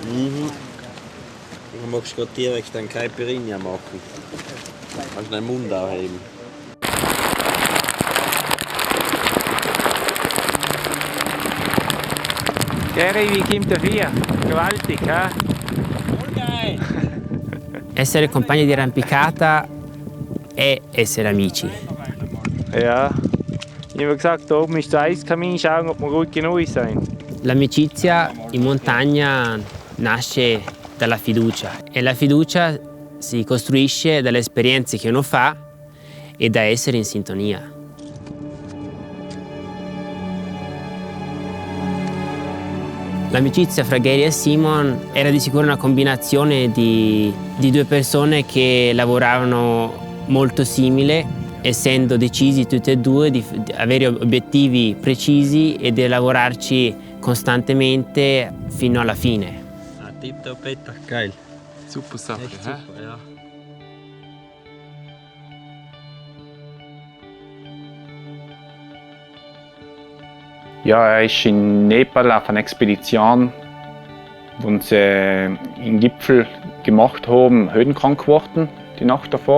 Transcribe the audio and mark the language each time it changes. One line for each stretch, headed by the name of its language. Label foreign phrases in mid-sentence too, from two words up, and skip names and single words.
German: Du magst gerade direkt einen Caipirinha machen. Kannst den Mund anheben. Gary, wie kommt der Vier? Gewaltig, hä?
Italian: Essere compagni di arrampicata è essere amici.
German: Ja. Ich habe gesagt, da oben ist der Eiskamin, schauen, ob wir gut genug sind.
Italian: L'amicizia in montagna nasce dalla fiducia e la fiducia si costruisce dalle esperienze che uno fa e da essere in sintonia. L'amicizia fra Gary e Simon era di sicuro una combinazione di due persone che lavoravano molto simile, essendo decisi tutti e due di avere obiettivi precisi e di lavorarci costantemente fino alla fine.
German: Tipptopp, Peter. Geil. Super Sache, Echt super, ja. Ja, er ist in Nepal auf einer Expedition, wo sie einen Gipfel gemacht haben, höhenkrank geworden, die Nacht davor.